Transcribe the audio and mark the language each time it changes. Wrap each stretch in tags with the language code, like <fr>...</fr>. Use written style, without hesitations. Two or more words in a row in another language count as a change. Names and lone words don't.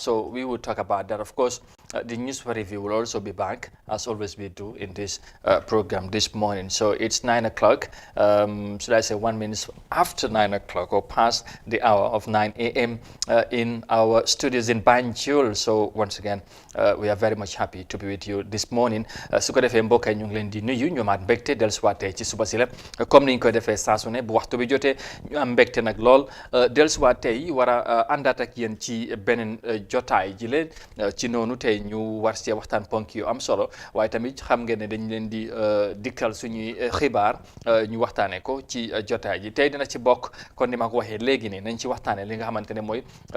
<en>So we will talk about that. Of course, the news review will also be back, as always we do in this program this morning. So it's 9 o'clock, should I say 1 minute after 9 o'clock or past the hour of 9 a.m. In our studios in Banjul. So once again, we are very much happy to be with you this morning.</en> <wo>Su ko defee mbokk yi ñu ngi leen di nuyu ñu amaat mbégte dellusiwaat tey ci suba si la comme ni ñu ko defee saa su ne bu waxtu bi jotee ñu am mbégte nag lool dellusiwaat tey war a àndaat ak yéen ci beneen jotaay ji leen ci noonu tey ñu war see waxtaan ponk yu am solo waaye tamit xam ngeen ne dañ leen di dikkal suñuy xibaar ñu waxtaanee ko ci jotaay ji tey dina ci bokk kon ni ma ko waxee léegi ne nañ ci waxtaanee li nga xamante ne mooy</wo>